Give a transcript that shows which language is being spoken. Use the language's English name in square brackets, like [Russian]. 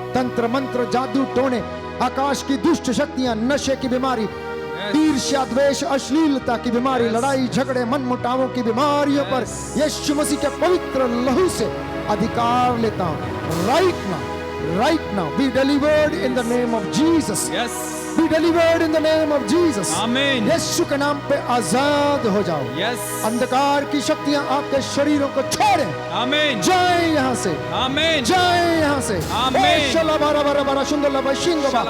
[Hindi] तंत्र मंत्र, जादू टोने, आकाश की दुष्ट शक्तियां, नशे की बीमारी, ईर्ष्या, द्वेष, अश्लीलता की बीमारी, लड़ाई झगड़े, मन मुटावों की बीमारियों पर यीशु मसीह के पवित्र लहू से अधिकार लेता हूं। [English] Right now be delivered in the name of Jesus. Be delivered in the name of Jesus. Amen. [Hindi] यीशु के नाम पे आजाद हो जाओ। [English] Yes. [Hindi] अंधकार की शक्तियां आपके शरीरों को छोड़ें। [English] Amen. [Hindi] जाए यहाँ से। [English] Amen. [Hindi] जाए यहाँ से। [English] Amen. ओ शला बारा बारा बारा शुंदर लबा शिंग बा।